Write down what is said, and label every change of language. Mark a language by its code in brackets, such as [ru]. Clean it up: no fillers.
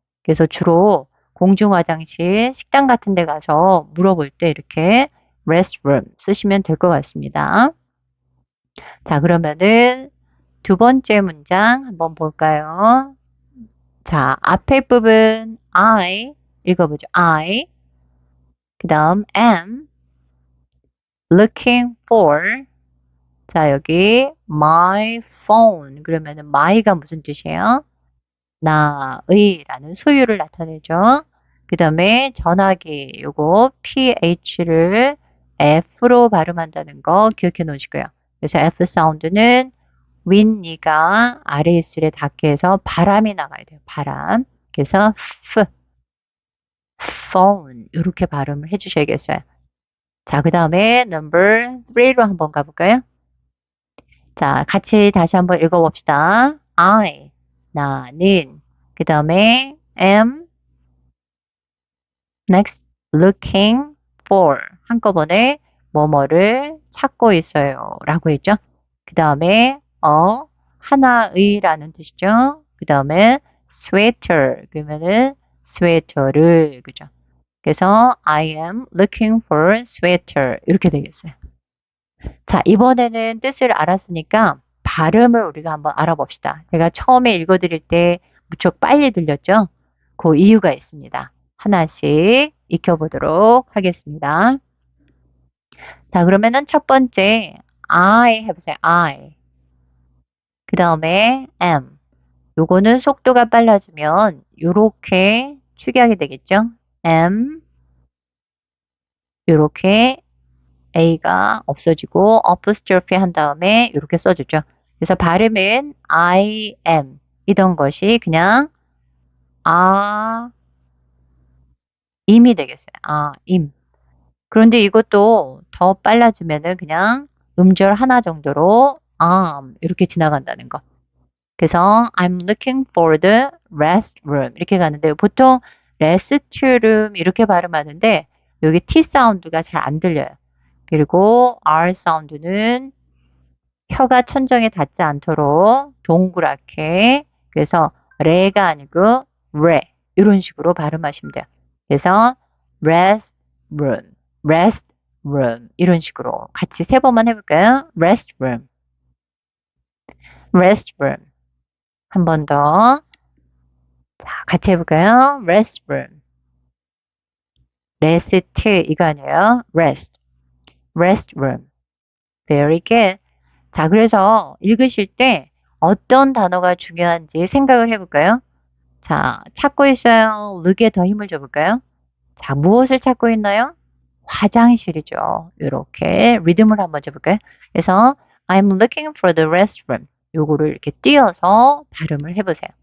[ko] 그래서 주로 공중 화장실, 식당 같은 데 가서 물어볼 때 이렇게 restroom 쓰시면 될 것 같습니다. 자, 그러면은 두 번째 문장 한번 볼까요? 자, 앞에 부분 I 읽어보죠. [en] I. [ko] 그 다음 [en] am looking for. [ko] 자, 여기 [en] my phone. [ko] 그러면은 my가 무슨 뜻이에요? 나의라는 소유를 나타내죠. 그 다음에 전화기 요거 ph를 f로 발음한다는 거 기억해 놓으시고요. 그래서 f 사운드는 윗니가 아래 입술에 닿게 해서 바람이 나가야 돼요. 바람. 그래서 f, phone 이렇게 발음을 해주셔야겠어요. 자, 그 다음에 number 3로 한번 가볼까요? 자, 같이 다시 한번 읽어봅시다. I, 나는. 그 다음에 [en] am, next, looking for. [ko] 한꺼번에 뭐뭐를 찾고 있어요. 라고 했죠. 그 다음에 하나의라는 뜻이죠. 그 다음에 sweater. 그러면은 스웨터를. 그죠. [en] 그래서 I am looking for sweater. [ko] 이렇게 되겠어요. 자, 이번에는 뜻을 알았으니까 발음을 우리가 한번 알아봅시다. 제가 처음에 읽어드릴 때 무척 빨리 들렸죠? 그 이유가 있습니다. 하나씩 익혀보도록 하겠습니다. 자, 그러면은 첫 번째 I 해보세요. I. 그 다음에 am. 요거는 속도가 빨라지면 요렇게 축약이 되겠죠? [en] am. [ko] 요렇게 A가 없어지고 apostrophe 한 다음에 이렇게 써주죠. 그래서 발음은 I am 이던 것이 그냥 임이 되겠어요. 임. 그런데 이것도 더 빨라지면은 그냥 음절 하나 정도로 이렇게 지나간다는 거. [en] 그래서 I'm looking for the restroom [ko] 이렇게 가는데요. 보통 restroom 이렇게 발음하는데 여기 T 사운드가 잘 안 들려요. 그리고 R 사운드는 혀가 천정에 닿지 않도록 동그랗게 그래서 레가 아니고 레 이런 식으로 발음하시면 돼요. 그래서 [en] rest room, rest room [ko] 이런 식으로 같이 세 번만 해볼까요? [en] rest room, rest room [ko] 한 번 더. 자, 같이 해볼까요? [en] rest room, rest [ko] 이거 아니에요? [en] rest, rest room. Very good. [ko] 자, 그래서 읽으실 때 어떤 단어가 중요한지 생각을 해볼까요? 자, 찾고 있어요. 르게 더 힘을 줘볼까요? 자, 무엇을 찾고 있나요? 화장실이죠. 이렇게 리듬을 한번 줘볼까요? [en] 그래서 I'm looking for the restroom. [ko] 요거를 이렇게 띄어서 발음을 해보세요.